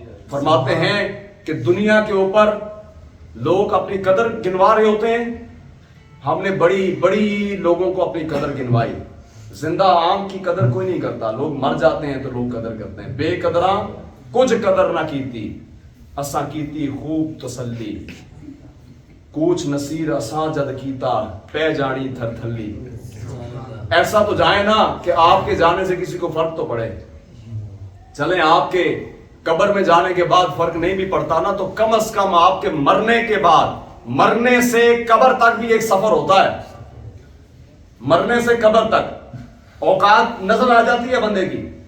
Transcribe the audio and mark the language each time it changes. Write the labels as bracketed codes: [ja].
[ur] فرماتے ہیں کہ دنیا کے اوپر لوگ اپنی قدر گنوا رہے ہوتے ہیں، ہم نے بڑی بڑی لوگوں کو اپنی قدر گنوائی. زندہ عام کی قدر کوئی نہیں کرتا، لوگ مر جاتے ہیں تو لوگ قدر کرتے ہیں. [pa] بے قدراں کچھ قدر نہ کیتی، اساں کیتی خوب تسلی. کوچ نصیر اساں جد کیتا، پہ جانی تھر تھلی. [ur] ایسا تو جائے نا کہ آپ کے جانے سے کسی کو فرق تو پڑے. چلیں آپ کے قبر میں جانے کے بعد فرق نہیں بھی پڑتا نا، تو کم از کم آپ کے مرنے کے بعد، مرنے سے قبر تک بھی ایک سفر ہوتا ہے. مرنے سے قبر تک اوقات نظر آ جاتی ہے بندے کی.